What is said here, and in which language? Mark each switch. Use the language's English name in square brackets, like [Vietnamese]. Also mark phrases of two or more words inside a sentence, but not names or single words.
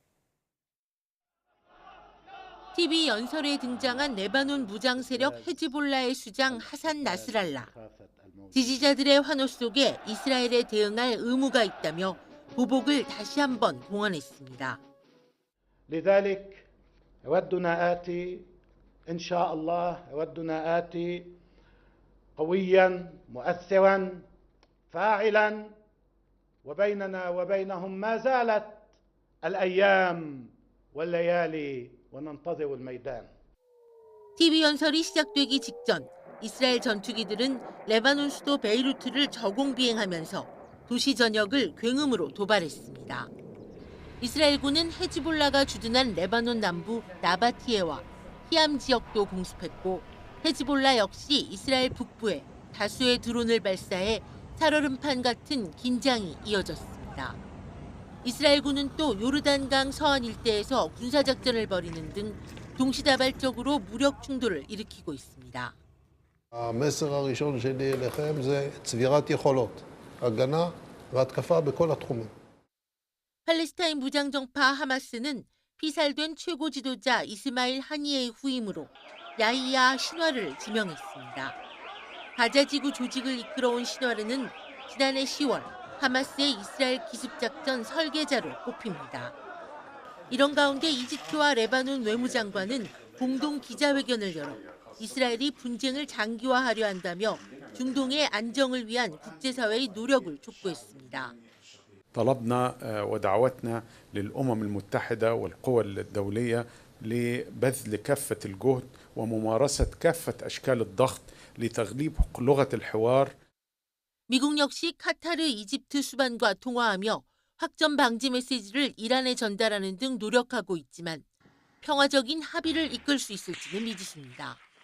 [Korean] TV 연설에 등장한 레바논 무장 세력 헤즈볼라의 수장 하산 나스랄라. 지지자들의 환호 속에 이스라엘에 대응할 의무가 있다며 보복을 다시 한번 공언했습니다. [Arabic] لذلك يودنا آتي إن شاء الله يودنا آتي قويا مؤثرا فاعلا وبيننا وبينهم ما زالت الأيام والليالي وننتظر الميدان. [Korean] TV 연설이 시작되기 직전 이스라엘 전투기들은 레바논 수도 베이루트를 저공 비행하면서 도시 전역을 굉음으로 도발했습니다. 이스라엘군은 헤즈볼라가 주둔한 레바논 남부 나바티에와 히암 지역도 공습했고 헤즈볼라 역시 이스라엘 북부에 다수의 드론을 발사해 살얼음판 같은 긴장이 이어졌습니다. 이스라엘군은 또 요르단강 서안 일대에서 군사작전을 벌이는 등 동시다발적으로 무력 충돌을 일으키고 있습니다. [Hebrew] המסר הראשון שלי אליכם זה צבירת יכולות, הגנה והתקפה בכל התחומים. [Korean] 팔레스타인 무장정파 하마스는 피살된 최고 지도자 이스마일 하니예의 후임으로 야히야 신와르를 지명했습니다. 가자지구 조직을 이끌어온 신와르는 지난해 10월 하마스의 이스라엘 기습작전 설계자로 꼽힙니다. 이런 가운데 이집트와 레바논 외무장관은 공동 기자회견을 열어 이스라엘이 분쟁을 장기화하려 한다며 중동의 안정을 위한 국제사회의 노력을 촉구했습니다. [Arabic] طلبنا ودعوتنا للأمم المتحدة والقوى الدولية لبذل كافة الجهد وممارسة كافة أشكال الضغط لتغليب لغة الحوار. [Korean] 미국 역시 카타르, 이집트 수반과 통화하며 확전 방지 메시지를 이란에 전달하는 등 노력하고 있지만 평화적인 합의를 이끌 수 있을지는 미지수입니다.